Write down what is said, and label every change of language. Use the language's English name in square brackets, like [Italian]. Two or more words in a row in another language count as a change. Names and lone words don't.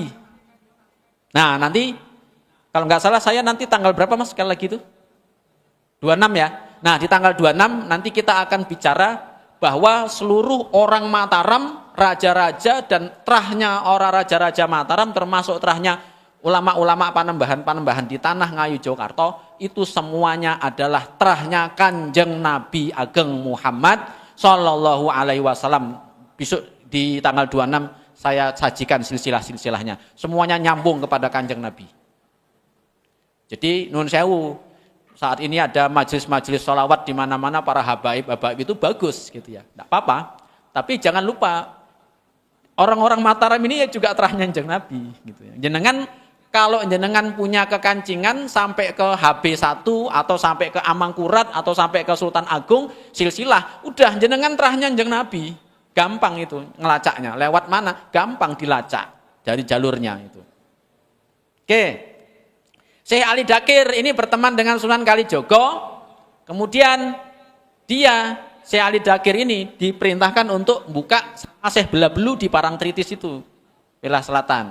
[Indonesian] Nah, nanti kalau nggak salah saya nanti tanggal berapa Mas sekali lagi itu? 26 ya. Nah, di tanggal 26 nanti kita akan bicara bahwa seluruh orang Mataram, raja-raja dan terahnya orang raja-raja Mataram termasuk terahnya ulama-ulama panembahan-panembahan di tanah Ngayu Jogarta itu semuanya adalah terahnya Kanjeng Nabi Ageng Muhammad [Arabic] صلى الله عليه وسلم. [Indonesian] Besok di tanggal 26 saya sajikan silsilah-silsilahnya. Semuanya nyambung kepada Kanjeng Nabi. Jadi [Javanese] nun sewu, [Indonesian] saat ini ada majelis-majelis sholawat di mana-mana para habaib itu bagus gitu ya. Enggak apa-apa. Tapi jangan lupa Orang-orang Mataram ini ya juga terahnya Kanjeng Nabi gitu ya. Jenengan kalau jenengan punya kekancingan sampai ke HB1 atau sampai ke Amangkurat atau sampai ke Sultan Agung silsilah, udah jenengan terahnya Kanjeng Nabi. Gampang itu ngelacaknya. Lewat mana? Gampang dilacak dari jalurnya itu. Oke. Syekh Ali Dakir ini berteman dengan Sunan Kalijogo. Kemudian dia Syekh Ali Dakir ini diperintahkan untuk buka sama Syekh Belabelu di Parangtritis itu, Wilayah Selatan.